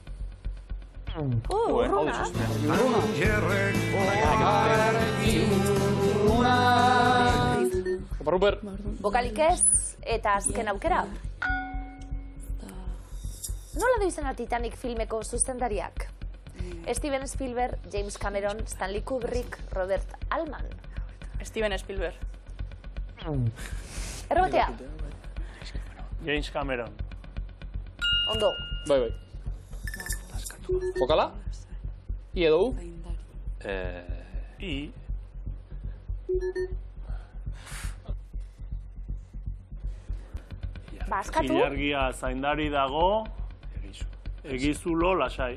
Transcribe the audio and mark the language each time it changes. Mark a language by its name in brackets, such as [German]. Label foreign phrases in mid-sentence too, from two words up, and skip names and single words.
[Basque] Urrunak. Tangerreko Ruper. Bokalik ez, eta azken aukera. Nola du izena Titanic filmeko zuzendariak? Steven Spielberg, James Cameron, Stanley Kubrick, Robert Altman. Steven Spielberg. Errebatea. James Cameron. Ondo. Bai. Bokala? I edo U? I. Baskatu. Ilargia zaindari dago, egizulo lasai.